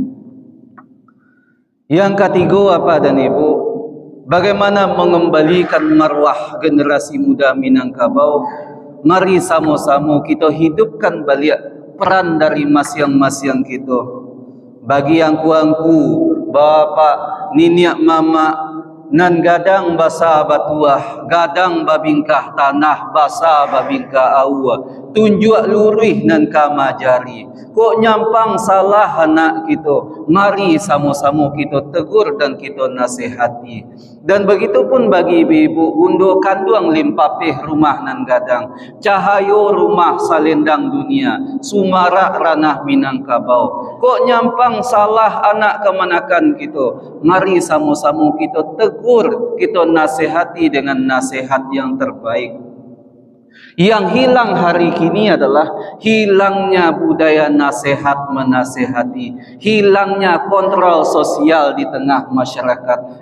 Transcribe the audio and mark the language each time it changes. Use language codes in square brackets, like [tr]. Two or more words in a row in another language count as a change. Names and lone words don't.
[id] Yang ketiga apa dan ibu? Bagaimana mengembalikan marwah generasi muda Minangkabau? Mari sama-sama kita hidupkan balik peran dari masing-masing kita. [min] Bagi yang kuangku, bapa, niniak mama, nan gadang basa batuah, gadang babingkah tanah, basa babingkah awah. Tunjuk lurih nan kamajari. Kok nyampang [id] salah anak kita, mari sama-sama kita tegur dan kita nasihati. Dan begitu pun bagi ibu-ibu, [min] undo kandung limpapih rumah nan gadang, cahayo rumah salendang dunia, sumarak ranah Minangkabau. Kok nyampang [id] salah anak kemanakan kita, mari sama-sama kita tegur, kita nasihati dengan nasihat yang terbaik. Yang hilang hari kini adalah hilangnya budaya nasihat menasihati, hilangnya kontrol sosial di tengah masyarakat.